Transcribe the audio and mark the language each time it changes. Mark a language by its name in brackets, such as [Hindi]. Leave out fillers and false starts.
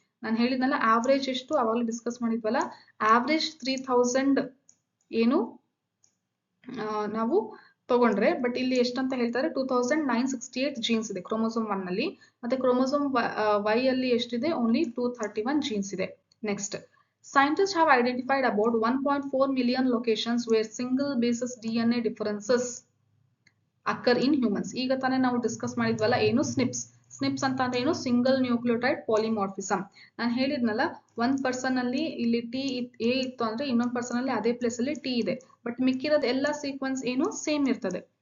[Kannada] ನಾನು ಹೇಳಿದ್ನಲ್ಲ ಆವ್ರೇಜ್ ಎಷ್ಟು, ಅವಾಗಲೂ ಡಿಸ್ಕಸ್ ಮಾಡಿದ್ವಲ್ಲ, ಆವ್ರೇಜ್ 3000 ಏನು ನಾವು ತಗೊಂಡ್ರೆ, ಬಟ್ ಇಲ್ಲಿ ಎಷ್ಟಂತ ಹೇಳ್ತಾರೆ, 2968 ಜೀನ್ಸ್ ಇದೆ ಕ್ರೋಮೋಸೋಮ್ 1 ಅಲ್ಲಿ. ಮತ್ತೆ ಕ್ರೋಮೋಸೋಮ್ Y ಅಲ್ಲಿ ಎಷ್ಟಿದೆ, ಓನ್ಲಿ 231 ಜೀನ್ಸ್ ಇದೆ. [English] Next, scientists have identified about 1.4 million locations where single basis DNA differences occur in humans. [Kannada] ಈಗ ತಾನೇ ನಾವು ಡಿಸ್ಕಸ್ ಮಾಡಿದ್ವಲ್ಲ ಏನು, ಸ್ನಿಪ್ಸ್. ಸ್ನಿಪ್ಸ್ ಅಂತ ಅಂದ್ರೆ ಏನು, ಸಿಂಗಲ್ ನ್ಯೂಕ್ಲಿಯೋಟೈಡ್ ಪಾಲಿಮಾರ್ಫಿಸಮ್. ನಾನು ಹೇಳಿದ್ನಲ್ಲ, ಒಂದ್ ಪರ್ಸನ್ ಅಲ್ಲಿ ಇಲ್ಲಿ ಎ ಇತ್ತು ಅಂದ್ರೆ ಇನ್ನೊಂದ್ ಪರ್ಸನ್ ಅಲ್ಲಿ ಅದೇ ಪ್ಲೇಸ್ ಅಲ್ಲಿ T ಇದೆ, ಬಟ್ ಮಿಕ್ಕಿರೋದು ಎಲ್ಲ ಸೀಕ್ವೆನ್ಸ್ ಏನು ಸೇಮ್ ಇರ್ತದೆ.